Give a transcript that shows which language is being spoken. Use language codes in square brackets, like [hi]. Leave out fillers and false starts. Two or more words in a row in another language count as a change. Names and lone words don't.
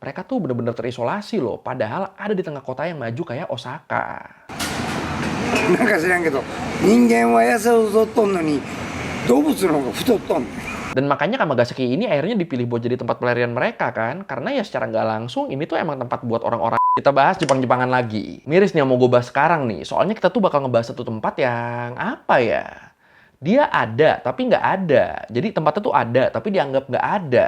[id] mereka tuh bener-bener terisolasi loh, padahal ada di tengah kota yang maju kayak Osaka. [ja] なんか知らんけど、人間は痩せ太っとんのに、動物の方が太っとんねん。 [id] Dan makanya Kamagasaki ini akhirnya dipilih buat jadi tempat pelarian mereka kan, karena ya secara nggak langsung ini tuh emang tempat buat orang-orang. Kita bahas Jepang-Jepangan lagi. Miris nih yang mau gue bahas sekarang nih, soalnya kita tuh bakal ngebahas satu tempat yang apa ya? Dia ada, tapi nggak ada. Jadi tempatnya tuh ada, tapi dianggap nggak ada.